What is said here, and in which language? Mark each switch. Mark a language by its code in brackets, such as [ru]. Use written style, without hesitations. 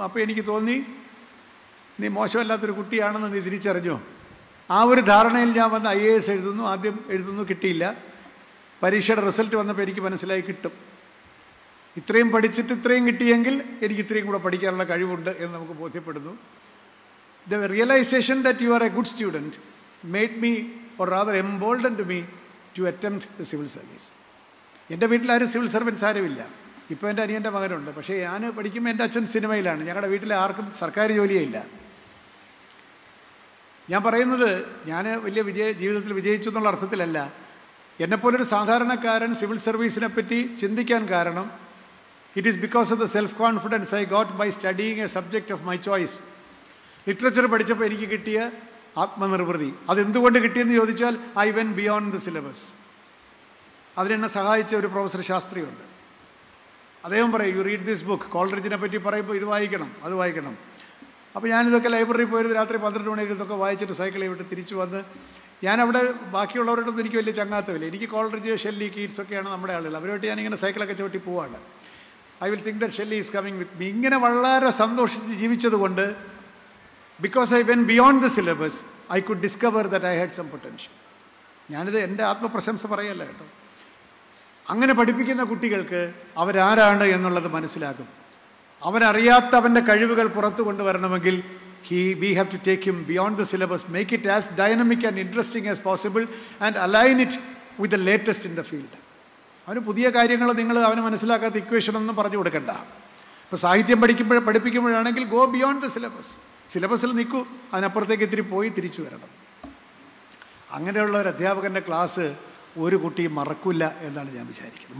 [ml] അപ്പോൾ എനിക്ക് തോന്നി നീ മോശമല്ലാത്തൊരു കുട്ടിയാണെന്ന് നീ തിരിച്ചറിഞ്ഞോ? ആ ഒരു ധാരണയിൽ ഞാൻ വന്ന് IAS എഴുതുന്നു. ആദ്യം എഴുതുന്നു, കിട്ടിയില്ല. പരീക്ഷയുടെ റിസൾട്ട് വന്നപ്പോൾ എനിക്ക് മനസ്സിലായി കിട്ടും. ഇത്രയും പഠിച്ചിട്ട് ഇത്രയും കിട്ടിയെങ്കിൽ എനിക്ക് ഇത്രയും കൂടെ പഠിക്കാനുള്ള കഴിവുണ്ട് എന്ന് നമുക്ക് ബോധ്യപ്പെടുന്നു. [en] The realization that you are a good student made me, or rather emboldened me, to attempt the civil service. [ml] എൻ്റെ വീട്ടിലാരും സിവിൽ സർവൻസ് ആരുമില്ല. ഇപ്പോൾ എൻ്റെ അനിയൻ്റെ മകനുണ്ട്. പക്ഷേ ഞാൻ പഠിക്കുമ്പോൾ എൻ്റെ അച്ഛൻ സിനിമയിലാണ്. ഞങ്ങളുടെ വീട്ടിലെ ആർക്കും സർക്കാർ ജോലിയേ ഇല്ല. ഞാൻ പറയുന്നത് ഞാൻ വലിയ ജീവിതത്തിൽ വിജയിച്ചു എന്നുള്ള അർത്ഥത്തിലല്ല. എന്നെപ്പോലൊരു സാധാരണക്കാരൻ സിവിൽ സർവീസിനെ പറ്റി ചിന്തിക്കാൻ കാരണം [en] It is because of the self confidence I got by studying a subject of my choice. [ml] Literature പഠിച്ചപ്പോൾ എനിക്ക് കിട്ടിയ ആത്മനിർവൃതി. അതെന്തുകൊണ്ട് കിട്ടിയെന്ന് ചോദിച്ചാൽ [en] I went beyond the syllabus. [ml] അതിനെന്നെ സഹായിച്ച ഒരു പ്രൊഫസർ ശാസ്ത്രിയുണ്ട്. അദ്ദേഹം പറയും, [en] You read this book. [ml] കോളറിജിനെ പറ്റി പറയുമ്പോൾ ഇത് വായിക്കണം, അത് വായിക്കണം. അപ്പോൾ ഞാനിതൊക്കെ ലൈബ്രറി പോയിരുന്ന് രാത്രി 12 മണിക്ക് ഇതൊക്കെ വായിച്ചിട്ട് സൈക്കിളിൽ വിട്ട് തിരിച്ചു വന്ന് ഞാനവിടെ ബാക്കിയുള്ളവരോടൊന്നും എനിക്ക് വലിയ ചങ്ങാത്തമില്ല. എനിക്ക് കോളറിജ്, ഷെല്ലി, കീറ്റ്സ് ഒക്കെയാണ് നമ്മുടെ ആളുകൾ. അവരുമായിട്ട് ഞാനിങ്ങനെ സൈക്കിളൊക്കെ ചവിട്ടി പോവാണ്. [en] I will think that Shelley is coming with me. [ml] ഇങ്ങനെ വളരെ സന്തോഷിച്ച് ജീവിച്ചതുകൊണ്ട് [en] because I went beyond the syllabus, I could discover that I had some potential. [ml] ഞാനിത് എൻ്റെ ആത്മപ്രശംസ പറയല്ല കേട്ടോ. അങ്ങനെ പഠിപ്പിക്കുന്ന കുട്ടികൾക്ക് അവരാരാണ് എന്നുള്ളത് മനസ്സിലാകും. അവനറിയാത്ത അവൻ്റെ കഴിവുകൾ പുറത്തു കൊണ്ടുവരണമെങ്കിൽ [en] we have to take him beyond the syllabus, make it as dynamic and interesting as possible and align it with the latest in the field. [ml] അവന് പുതിയ കാര്യങ്ങൾ നിങ്ങൾ അവന് മനസ്സിലാക്കാത്ത ഇക്വേഷനൊന്നും പറഞ്ഞു കൊടുക്കണ്ട. ഇപ്പോൾ സാഹിത്യം പഠിപ്പിക്കുമ്പോഴാണെങ്കിൽ [en] Go beyond the syllabus. [ml] സിലബസിൽ നിൽക്കൂ, അതിനപ്പുറത്തേക്ക് ഇത്തിരി പോയി തിരിച്ചു വരണം. അങ്ങനെയുള്ള ഒരു അധ്യാപകൻ്റെ ക്ലാസ് ഒരു കുട്ടിയും മറക്കില്ല എന്നാണ് ഞാൻ വിചാരിക്കുന്നത്.